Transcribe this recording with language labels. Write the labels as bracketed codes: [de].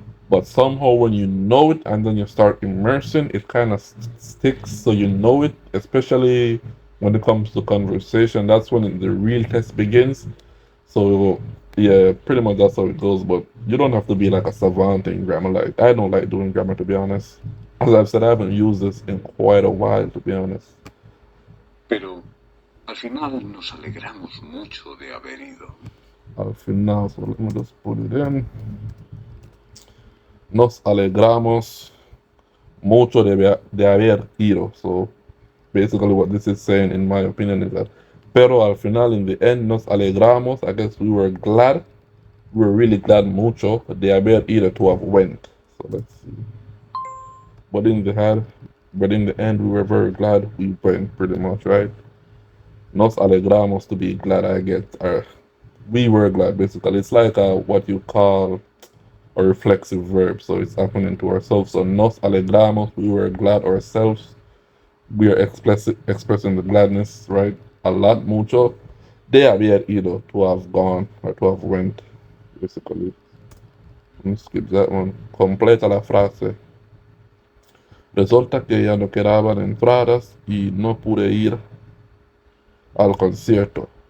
[en] But somehow when you know it and then you start immersing, it kind of sticks so you know it, especially when it comes to conversation, that's when the real test begins. So yeah, pretty much that's how it goes. But you don't have to be like a savant in grammar. Like I don't like doing grammar, to be honest. As I've said, I haven't used this in quite a while, to be honest. [es] Pero al final nos alegramos mucho de haber ido. Al final, [en] so let me just put it in. [es] Nos alegramos mucho de haber ido. [en] So basically what this is saying, in my opinion, is that [es] pero al final, [en] in the end, [es] nos alegramos. [en] I guess we were glad. We were really glad [es] mucho de haber ido, [en] to have went. So let's see. But in the head, but in the end, we were very glad we went, pretty much, right? [es] Nos alegramos, [en] to be glad, I get. We were glad, basically. It's like what you call a reflexive verb, so it's happening to ourselves. So [es] nos alegramos, [en] we were glad ourselves. We are expressing the gladness, right? A lot, [es] mucho. De haber ido, [en] to have gone, or to have went, basically. Let me skip that one. [es] Completa la frase. Resulta que ya no quedaban entradas y no pude ir al concierto.